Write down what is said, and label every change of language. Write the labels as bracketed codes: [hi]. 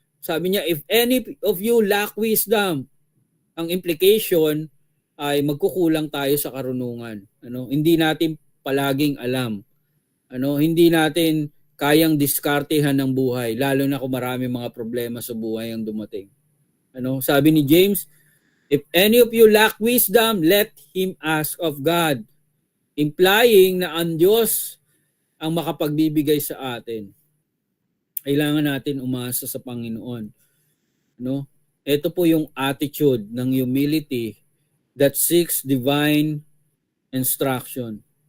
[tl] Sabi niya, [en] if any of you lack wisdom, [tl] ang implication ay magkukulang tayo sa karunungan. Ano? Hindi natin palaging alam. Ano? Hindi natin kayang diskartehan ng buhay, lalo na kung marami mga problema sa buhay ang dumating. Ano? Sabi ni James, [en] if any of you lack wisdom, let him ask of God. [tl] Implying na ang Diyos ang makapagbibigay sa atin. Kailangan natin umasa sa Panginoon. No? Ito po yung [en] attitude ng humility that seeks divine instruction.